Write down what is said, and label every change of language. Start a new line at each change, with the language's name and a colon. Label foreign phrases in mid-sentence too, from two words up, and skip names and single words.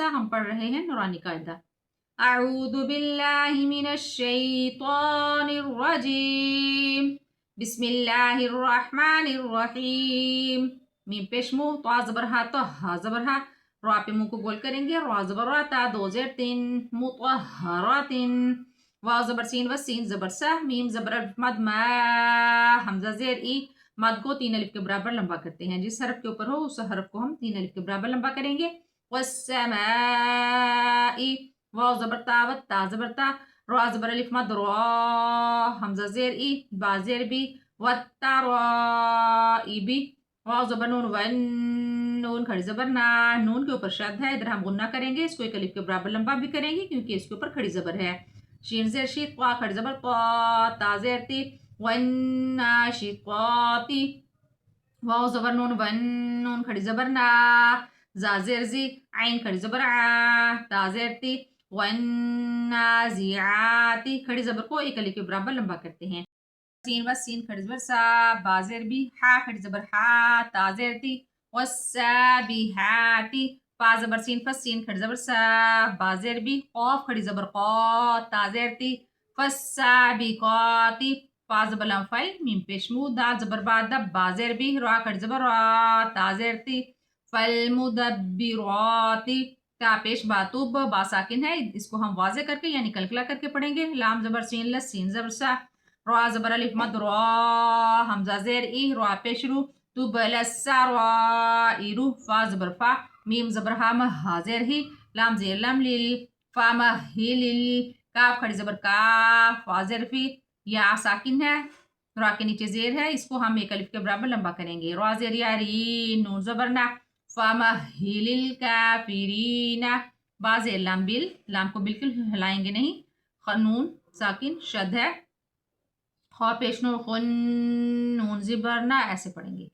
Urdu: ہم پڑھ رہے ہیں نورانی قاعدہ۔
Arabic: اعوذ باللہ من الشیطان الرجیم، بسم اللہ الرحمن الرحیم۔
Urdu: میم پیش منہ، تو زبر ہا، تو ہا زبر ہا، را پہ منہ کو گول کریں گے، را زبر را، تا دو زیر تین، مطہرات، واو زبر سین و سین زبر سا، میم زبر الف مد ما، حمزہ زیر ای، مد کو 3 الف کے برابر لمبا کرتے ہیں۔ جس حرف کے اوپر ہو اس حرف کو ہم 3 الف کے برابر لمبا کریں گے۔ والسماء، واو زبر تا و تا زبر تا، را زبر الف مد را، حمزہ زیر ای، با زیر بی، والترائب، واو زبر نون ون، نون کھڑی زبر نا، نون کے اوپر شد ہے، ادھر ہم غنہ کریں گے، اس کو 1 الف کے برابر لمبا بھی کریں گے کیونکہ اس کے اوپر کھڑی زبر ہے۔ شین زیر شی، طا کھڑی زبر طا، تا زیر تی، والناشطات، واو زبر نون ون، نون کھڑی زبر نا، زا زیر زی، عین کھڑی زبر عا، تا زیر تی، والنازعات، کھڑی زبر کو 1 الف کے برابر لمبا کرتے ہیں۔ سین و سین کھڑی زبر سا، با زیر بی، ہا کھڑی زبر ہا، تا زیر تی، والسابحات، فا زبر سین فس، سین کھڑی زبر سا، با زیر بی، قاف کھڑی زبر قا، تا زیر تی، فالسابقات، فا زبر لام فل، میم پیش مو، دال زبر با دب، با زیر بی، را کھڑی زبر را، تا زیر تی، فالمدبرات، تا پیش با توب، با ساکن ہے، اس کو ہم واضح کر کے یعنی کلکلا کر کے پڑھیں گے۔ لام زبر سین لس، سین زبر سا، را زبر الف مد را، حمزہ زیر ای، را پیش رو،
Arabic: تبل السرائر،
Urdu: فا زبر فا، میم زبر ہا، ہا زیر ہی، لام زیر لم لیل، فا مہل، کاف کھڑی زبر کا، فا زیر فی، یا ساکن ہے، را کے نیچے زیر ہے، اس کو ہم 1 الف کے برابر لمبا کریں گے۔ را زیر یاری، نون زبر نا،
Arabic: فا مہل الکافرین،
Urdu: با زیر لام بل، لام کو بالکل ہلائیں گے نہیں، نون ساکن شد ہے، خا پیش نون خن، نون زبر نا، ایسے پڑھیں گے۔